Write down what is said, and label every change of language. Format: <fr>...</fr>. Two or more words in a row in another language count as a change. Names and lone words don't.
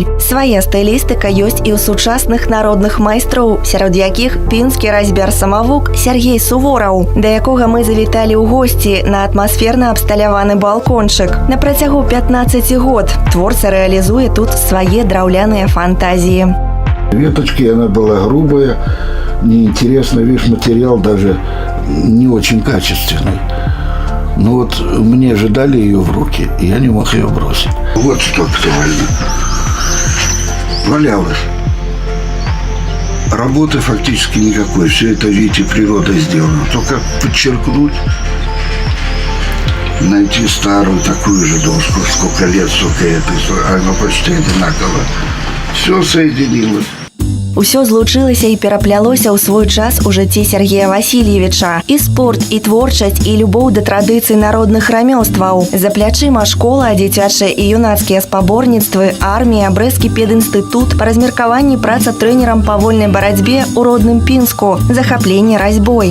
<be>Свая стылістыка ёсць і ў сучасных народных майстроў, сярод якіх пінскі разьбяр-самавук Сергей Сувораў, да якога мы завіталі ў госці на атмасферна абсталяваны балкончык. На працягу 15 год творца рэалізуе тут свае драўляныя фантазіі.</be> <ru>Веточки, она была грубая, неинтересная, весь материал даже не очень качественный. Но вот мне же дали ее в руки, и я не мог ее бросить. Вот что актуально. Валялось. Работы фактически никакой. Все это, видите, природой сделано. Только подчеркнуть, найти старую такую же доску, сколько лет, сколько это, оно почти одинаково. Все соединилось.</ru> <be>Усё злучылася і пераплялося ў свой час у жыцці Сергея Васильевича. І спорт, і творчасць, і любоў да традыцый народных рамёстваў. За плячыма школа, дзіцячыя і юнацкія спаборніцтвы, армія, брэсцкі педінстытут, па размеркаванні праца трэнерам па вольнай барацьбе ў родным Пінску, захапленне разьбой.</be>